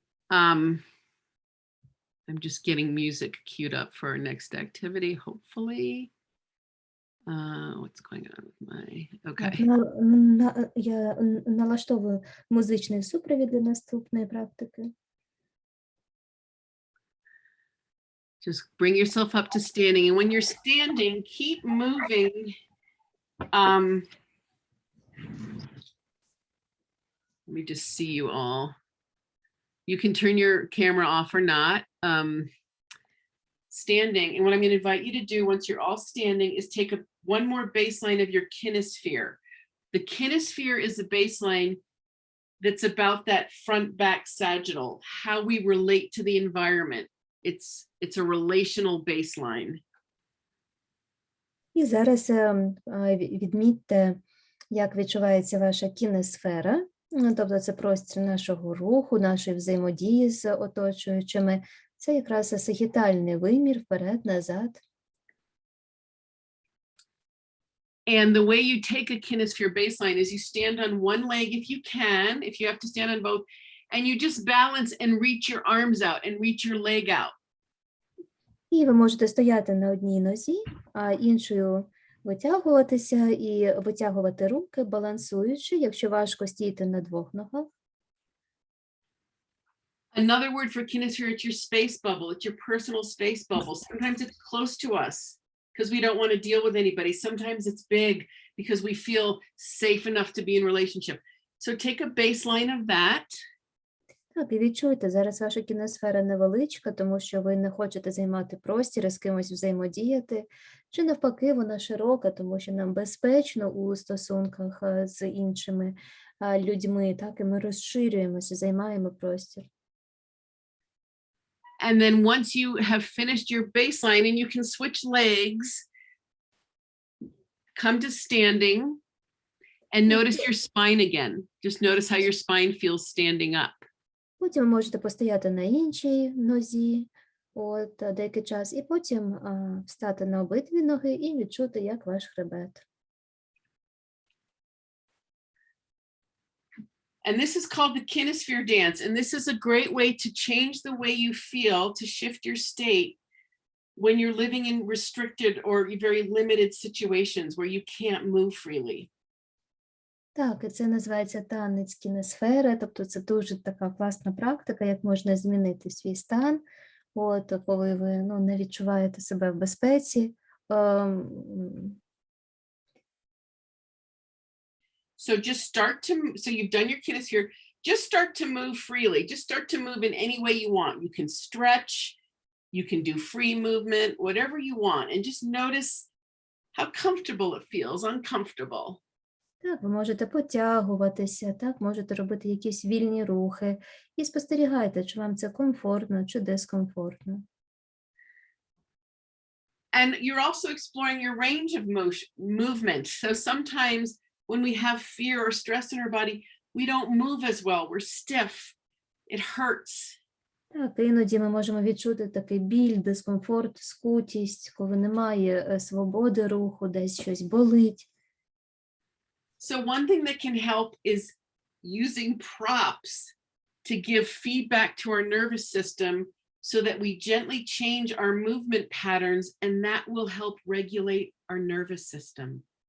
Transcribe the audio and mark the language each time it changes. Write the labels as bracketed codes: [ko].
[en] I'm just getting music queued up for our next activity, hopefully. What's going on with my... Okay. [uk] Я налаштовую музичний супровід для наступної практики. [en] Just bring yourself up to standing. And when you're standing, keep moving. Let me just see you all. You can turn your camera off or not. Standing. And what I'm going to invite you to do once you're all standing is take one more baseline of your kinesphere. The kinesphere is the baseline that's about that front-back sagittal, how we relate to the environment. It's a relational baseline. [uk] І зараз відмітьте, як відчувається ваша кінесфера, тобто це простір нашого руху, нашої взаємодії з оточуючими. Це якраз сагітальний вимір вперед-назад. [en] And the way you take a kinesphere baseline is you stand on one leg if you can, if you have to stand on both, and you just balance and reach your arms out and reach your leg out. [uk] І ви можете стояти на одній нозі, а іншою витягуватися і витягувати руки, балансуючи, якщо важко стійте на двох ногах. [en] Another word for kinesphere, it's your space bubble, it's your personal space bubble. Sometimes it's close to us because we don't want to deal with anybody. Sometimes it's big because we feel safe enough to be in relationship. So take a baseline of that. [uk] Так, і відчуйте, зараз ваша кінесфера невеличка, тому що ви не хочете займати простір і з кимось взаємодіяти, чи навпаки, вона широка, тому що нам безпечно у стосунках з іншими людьми, так, і ми розширюємося, займаємо простір. [en] And then once you have finished your baseline and you can switch legs, come to standing and notice your spine again. Just notice how your spine feels standing up. [uk] Потім ви можете постояти на іншій нозі деякий час, і потім встати на обидві ноги і відчути, як ваш хребет. [en] And this is called the kinesphere dance. And this is a great way to change the way you feel, to shift your state when you're living in restricted or very limited situations where you can't move freely. [uk] Так, і це називається танець кінесфери, тобто це дуже така класна практика, як можна змінити свій стан, коли ви не відчуваєте себе в безпеці. [en] So just so you've done your kinesphere, just start to move freely. Just start to move in any way you want. You can stretch, you can do free movement, whatever you want. And just notice how comfortable it feels, uncomfortable. [uk] Так, ви можете потягуватися, так, можете робити якісь вільні рухи і спостерігайте, чи вам це комфортно, чи дискомфортно. [en] And you're also exploring your range of movement. So sometimes when we have fear or stress in our body, we don't move as well. We're stiff. It hurts. [uk] Так, іноді ми можемо відчути такий біль, дискомфорт, скутість, коли немає свободи руху, десь щось болить. [en] So one thing that can help is using props to give feedback to our nervous system so that we gently change our movement patterns, and that will help regulate our nervous system.